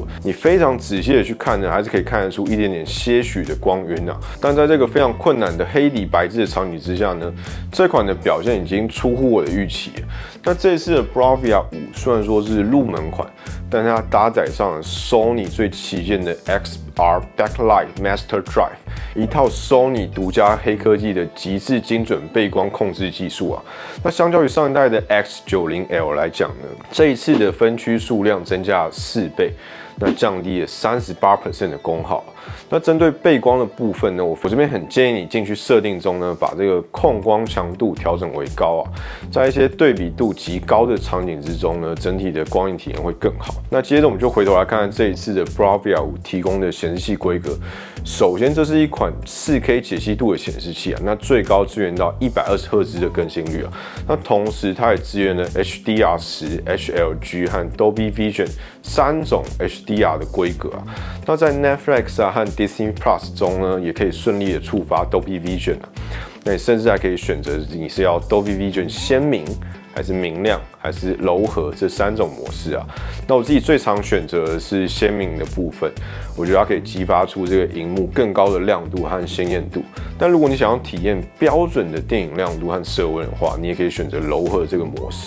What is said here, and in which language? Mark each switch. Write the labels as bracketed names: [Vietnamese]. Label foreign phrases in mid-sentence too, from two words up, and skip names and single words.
[Chinese] 你非常仔細的去看呢，還是可以看得出一點點些許的光暈啊。但在這個非常困難的黑底白字的場景之下呢，這款的表現已經出乎我的預期了。那這次的 Bravia 5雖然說是入門款，但是它搭載上了 Sony 最旗艦的 XR Backlight Master Drive，一套 Sony 獨家黑科技的極致精準背光控制技術啊。那相較於上一代的 X90L 來講呢，這一次的分區數量增加了4倍，那降低了38% 的功耗。那針對背光的部分呢，我這邊很建議你進去設定中呢，把這個控光強度調整為高啊，在一些對比度極高的場景之中呢，整體的光影體驗會更好。那接着我們就回頭來看看這一次的 Bravia 5提供的顯示器規格。首先，這是一款 4K 解析度的顯示器啊，那最高支援到120赫茲的更新率啊。那同時，它也支援了 HDR10、HLG 和 Dolby Vision 3種 HDR 的規格啊。那在 Netflix 和 Disney Plus 中呢，也可以順利的觸發 Dolby Vision 啊。那你甚至還可以選擇你是要 Dolby Vision 鮮明，還是明亮，還是柔和這3種模式啊。那我自己最常選擇的是鮮明的部分，我覺得它可以激發出這個熒幕更高的亮度和鮮豔度。但如果你想要體驗標準的電影亮度和色溫的話，你也可以選擇柔和這個模式。